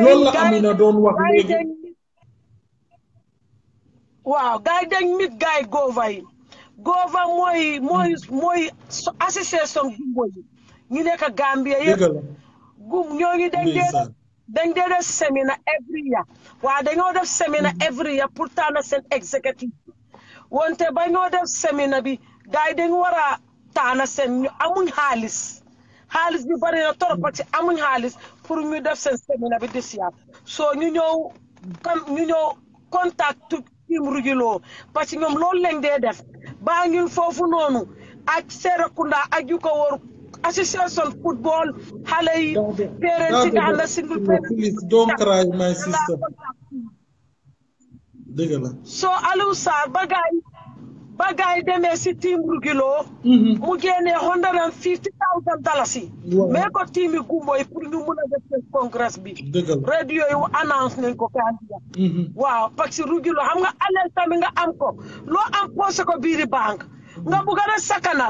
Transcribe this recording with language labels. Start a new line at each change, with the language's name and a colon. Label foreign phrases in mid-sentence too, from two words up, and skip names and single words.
Wolof: loolu la Amina doon wax léegi waaw gaay dañ mit gaay Gova yi Gova mooy association gumbo yi ñu nekk Gambia yëpp dëgg la ñooñu dañ dee def seminar
English: every year
Wolof: waaw dañoo def seminar
English: every year
Wolof: pour tànn seen executive wante ba ñoo def seminar bi gaay dañ war a tànn seen ñu amuñ xaalis bi bari na
French: trop parce que
Wolof: amuñ xaalis pour ñu def seen seminar bi
English: this year
Wolof: so ñu ñëw contact team Rugilo
French: parce que
Wolof: ñoom loolu lañ dee def Banjul foofu noonu ak Serekunda ak yu ko wër association football xale yi parents yi nga xam ne
English: single parents please don't cry my sister
Wolof: dëgg la so Aliou Sarr ba gaay demee si team Rugilo mu génnee $150,000 mais ko team yi gumbo yi pour ñu mun a def seen congrès bi radio yi annonce nañ ko Gambia waaw
French: parce que
Wolof: Rugilo xam nga alal tamit nga am ko loo am posé ko biiri banque nga bugg a sakanal